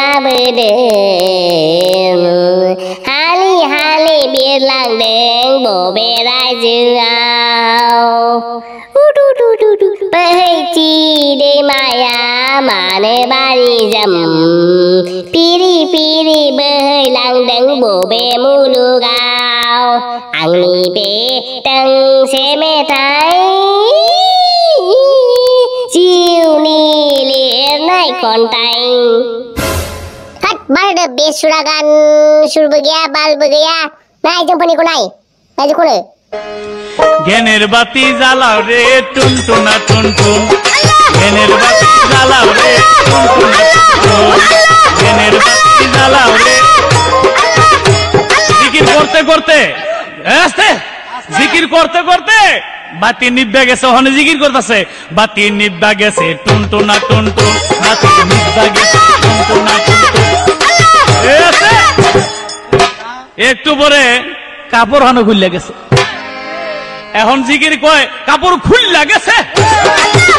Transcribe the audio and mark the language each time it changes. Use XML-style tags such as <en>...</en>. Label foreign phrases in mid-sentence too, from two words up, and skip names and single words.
<brx>माबोदों हालि हालि बिरलांदों बबे रायजोआव बोहैथि दैमाया मानो बारि जोम पिरि पिरि बोहैलांदों बबे मुलुगाव आंनि बे दोंसे मेथाइ जिउनि लिरनाय खन्थाइ हट बारदो बेसुरा गान सुरबो गैया बालबो गैया नाय जोंफोरनिखौ नाय खनो</brx> <bn>জ্ঞানের বাতি জ্বালাও রে টুনটুনা টুনটুন জ্ঞানের বাতি জ্বালাও রে টুনটুনা টুনটুন জ্ঞানের বাতি জ্বালাও রে জিকির করতে করতে আস্তে জিকির করতে করতে বাতি নিভা গেছে ওখানে জিকির করতেছে বাতি নিভা গেছে টুনটুনা টুনটুন বাতি নিভা গেছে টুনটুনা টুনটুন একটু পরে কাপড় হানো খুললে গেছে এখন জিকির কয় কাপড় খুললা গেছে</bn>